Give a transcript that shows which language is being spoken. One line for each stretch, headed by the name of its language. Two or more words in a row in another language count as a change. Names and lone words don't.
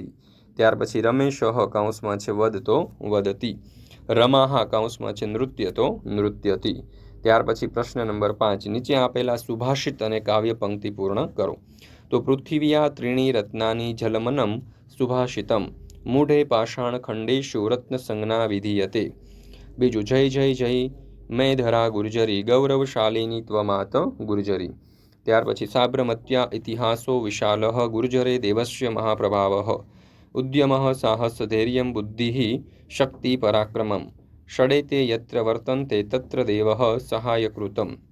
Gujarati: ત્યાર પછી રમેશઃ કાઉન્સમાં છે વદ તો વદતી, રમાહ કાઉન્સમાં છે નૃત્ય તો નૃત્યતી। ત્યાર પછી પ્રશ્ન નંબર 5 નીચે આપેલા સુભાષિત અને કાવ્ય પંક્તિ પૂર્ણ કરો।
Sanskrit: તો પૃથિવ્યા ત્રીણી રત્નાની જલમનમ સુભાષિતમ, મૂઢે પાષાણ ખંડેષુ રત્ન સંજ્ઞા વિધીયતે। बीजू जय जय जय मैं धरा गुर्जरी, गौरवशालिनी त्वमात गुर्जरी।
Gujarati: ત્યાર પછી
Sanskrit: साबरमत्या इतिहासो विशालः, गुर्जरे देवस्य महाप्रभावः, उद्यमः साहस धैर्यं बुद्धिः शक्ति पराक्रमं, षडेते यत्र वर्तन्ते तत्र देवः सहायकृतम्।